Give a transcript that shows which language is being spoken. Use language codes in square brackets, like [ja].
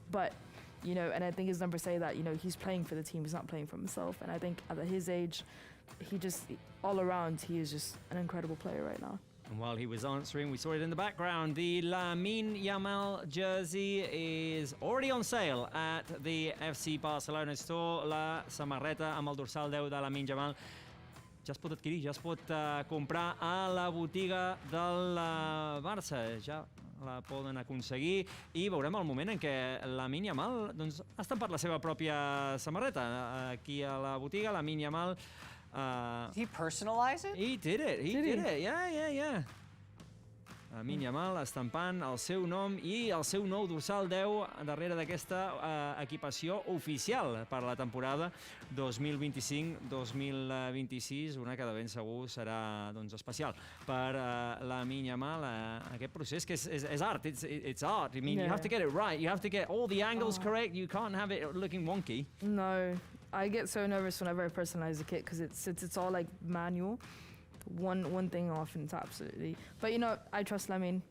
[en] But, you know, and I think his numbers say that, you know, he's playing for the team, he's not playing for himself. And I think at his age, he just, all around, he is just an incredible player right now. And while he was answering, we saw it in the background. The Lamine Yamal jersey is already on sale at the FC Barcelona store. [ca] La samarreta amb el dorsal 10 de Lamine Yamal ja es pot adquirir, ja es pot comprar a la botiga del Barça. Ja la poden aconseguir i veurem el moment en què Lamine Yamal doncs, ha estampat la seva pròpia samarreta. Aquí a la botiga, Lamine Yamal. [en] Did he personalize it? He did it. He did it. Yeah. [ca] Lamin Yamal estampant el seu nom i el seu nou dorsal 10 darrere d'aquesta equipació oficial per la temporada 2025-2026, una que de ben segur serà especial per Lamin Yamal. [en] Aquest procés que és art, it's art. I mean, you have to get it right, you have to get all the angles correct, you can't have it looking wonky. No, I get so nervous whenever I personalize a kit because it's all like manual. One thing off and it's absolutely... But you know, I trust Lamin.